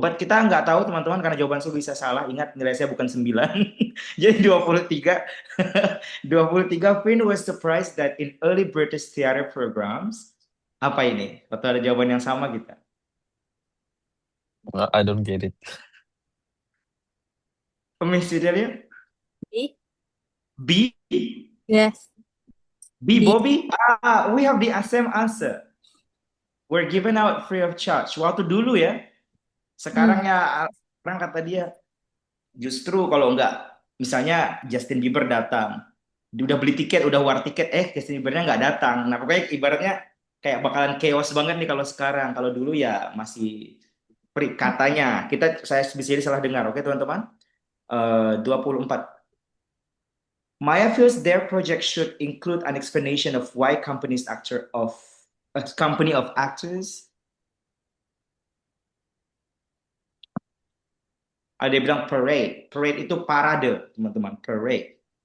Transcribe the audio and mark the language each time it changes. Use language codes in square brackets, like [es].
[en] But [id] kita nggak tahu teman-teman karena jawaban saya bisa salah. Ingat nilai saya bukan 9. Jadi 23. 23. [en] Finn was surprised that in early British theater programs. [id] Apa ini? Atau ada jawaban yang sama kita? [en] I don't get it. Miss Widelia? B. B? Yes. B, Bobby? We have the same answer. We're given out free of charge. [id] Waktu dulu ya. Sekarang ya, orang kata dia, justru kalau enggak, misalnya Justin Bieber datang, dia udah beli tiket, udah war tiket, Justin Biebernya nggak datang. Nah pokoknya ibaratnya kayak bakalan chaos banget nih kalau sekarang. Kalau dulu ya masih katanya. Saya bisa jadi salah dengar, oke teman-teman? 24. [en] Maya feels their project should include an explanation of why company of actors. [id] Ada yang bilang parade. Parade itu parade, teman-teman. Parade.